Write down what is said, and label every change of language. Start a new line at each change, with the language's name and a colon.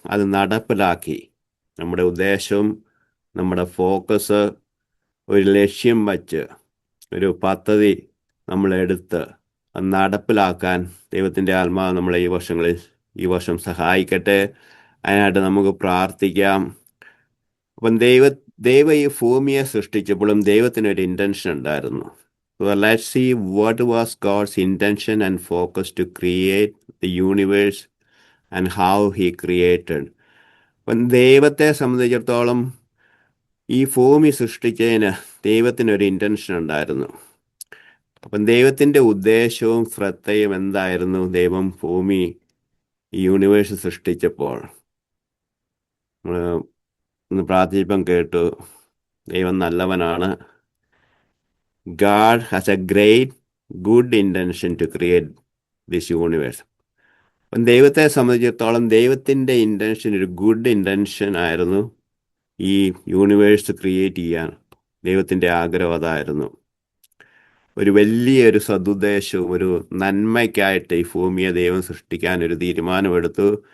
Malayalam: അത് നടപ്പിലാക്കി നമ്മുടെ ഉദ്ദേശവും നമ്മുടെ ഫോക്കസ് ഒരു ലക്ഷ്യം വച്ച് ഒരു പദ്ധതി നമ്മളെടുത്ത് അത് നടപ്പിലാക്കാൻ ദൈവത്തിൻ്റെ ആത്മാവ് നമ്മളെ ഈ വർഷം സഹായിക്കട്ടെ. അതിനായിട്ട് നമുക്ക് പ്രാർത്ഥിക്കാം. അപ്പം ദൈവം ഈ ഭൂമിയെ സൃഷ്ടിച്ചപ്പോഴും ദൈവത്തിനൊരു ഇൻറ്റൻഷൻ ഉണ്ടായിരുന്നു.
English: So let's see what was God's intention and focus to create the universe and how he created.
Malayalam: അപ്പം ദൈവത്തെ സംബന്ധിച്ചിടത്തോളം ഈ ഭൂമി സൃഷ്ടിച്ചതിന് ദൈവത്തിനൊരു ഇൻറ്റൻഷൻ ഉണ്ടായിരുന്നു. അപ്പം ദൈവത്തിൻ്റെ ഉദ്ദേശവും ശ്രദ്ധയും എന്തായിരുന്നു? ദൈവം ഭൂമി ഈ യൂണിവേഴ്സ് സൃഷ്ടിച്ചപ്പോൾ നമ്മൾ ഇന്ന് പ്രാർത്ഥിപ്പം കേട്ടു, ദൈവം നല്ലവനാണ്.
English: God has a great good intention to create this universe.
Malayalam: അപ്പം ദൈവത്തെ സംബന്ധിച്ചിടത്തോളം ദൈവത്തിൻ്റെ ഇൻറ്റൻഷൻ ഒരു ഗുഡ് ഇൻറ്റൻഷൻ ആയിരുന്നു. ഈ യൂണിവേഴ്സ് ക്രിയേറ്റ് ചെയ്യാൻ ദൈവത്തിൻ്റെ ആഗ്രഹം അതായിരുന്നു. ഒരു വലിയൊരു സതുദ്ദേശവും ഒരു നന്മയ്ക്കായിട്ട് ഈ ഭൂമിയെ ദൈവം സൃഷ്ടിക്കാൻ ഒരു തീരുമാനമെടുത്തു.